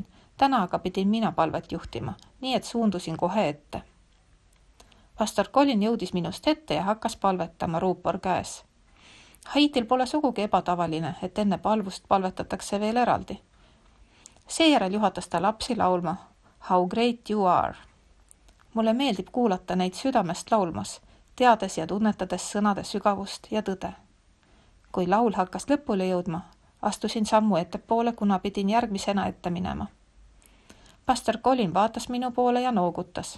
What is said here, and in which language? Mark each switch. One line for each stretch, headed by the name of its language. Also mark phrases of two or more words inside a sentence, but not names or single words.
Estonian: Täna aga pidin mina palvet juhtima, nii et suundusin kohe ette. Pastor Colin jõudis minust ette ja hakkas palvetama ruupor käes. Haitil pole sugugi ebatavaline, et enne palvust palvetatakse veel eraldi. Seejärel juhatas ta lapsi laulma How great you are. Mulle meeldib kuulata neid südamest laulmas, teades ja tunnetades sõnade sügavust ja tõde. Kui laul hakkas lõpule jõudma, astusin sammu ettepoole, kuna pidin järgmisena ette minema. Pastor Colin vaatas minu poole ja noogutas.